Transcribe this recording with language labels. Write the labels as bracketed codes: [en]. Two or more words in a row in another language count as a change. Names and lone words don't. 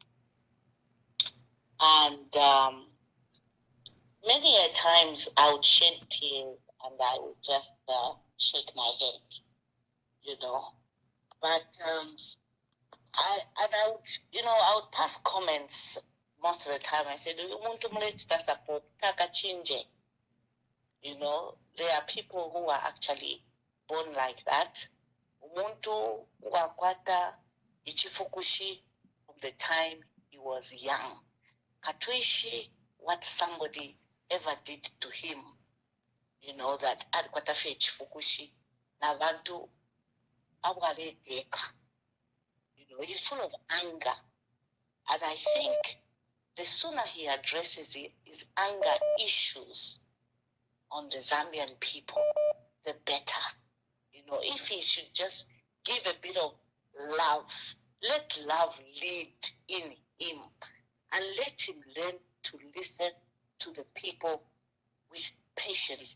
[en] And many a times I would shed tears and I would just shake my head, you know. But I would pass comments most of the time. I said, support [bem] taka chinje. [en] You know, there are people who are actually born like that. [bem] Umuntu wakwata ichifukushi [en] from the time he was young. Katuishi what somebody ever did to him. You know, [bem] that alikwata fe ichifukushi na bantu awaleteka. [en] You know, he's full of anger. And I think the sooner he addresses his anger issues on the Zambian people, the better. You know, if he should just give a bit of love, let love lead in him, and let him learn to listen to the people with patience.